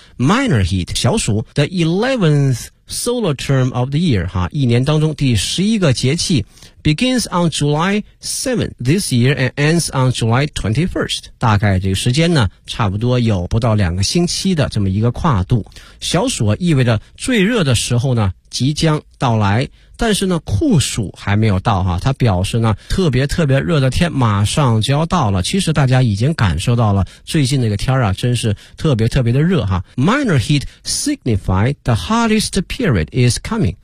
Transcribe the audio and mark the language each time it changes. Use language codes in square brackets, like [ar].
[en] minor heat 小暑 the 11th solar term of the year [zh] 哈，一年当中第11个节气， [en] begins on July 7th this year and ends on July 21st. [zh] 大概这个时间呢差不多有不到两个星期的这么一个跨度。小暑意味着最热的时候呢即将到来，但是呢酷暑还没有到哈，它表示呢特别特别热的天马上就要到了。其实大家已经感受到了最近那个天啊真是特别特别的热哈。 [en] Minor heat signify the hottest period is coming.